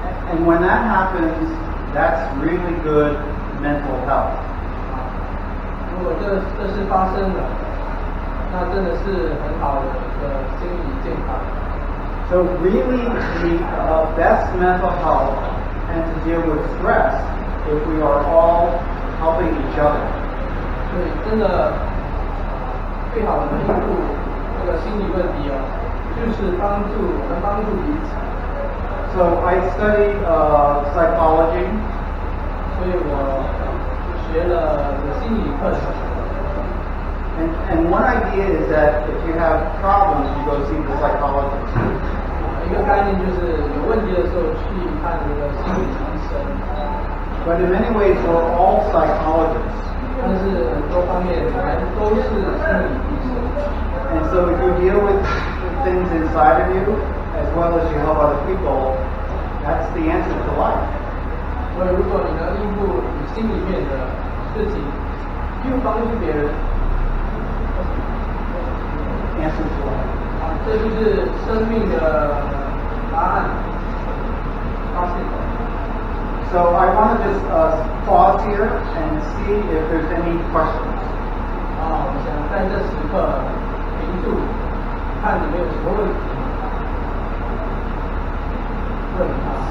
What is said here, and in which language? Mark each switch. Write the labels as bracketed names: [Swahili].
[English] And when that happens, that's really good mental health. [Chinese] 如果这事发生了，那真的是很好的一个心理健康。 [English] So really, the best mental health and to deal with stress if we are all helping each other. [Chinese] 所以真的最好的应付这个心理问题就是我们帮助彼此。 [English] So I studied psychology. [Chinese] 所以我学了心理课程。 [English] And one idea is that if you have problems, you go see the psychologist. [Chinese] 一个概念就是有问题的时候去看这个心理医生。 [English] But in many ways, we're all psychologists. [Chinese] 但是很多方面我们都是心理医生。 [English] And so if you deal with things inside of you, as well as you help other people, that's the answer to life. [Chinese] 所以如果你能应付你心里面的事情，又帮助别人， [English] Answer to life. [Chinese] 这就是生命的答案。发现。 [English] So I want to just pause here and see if there's any questions. [Chinese] 我想在这时刻停住，看你们有什么问题，问他。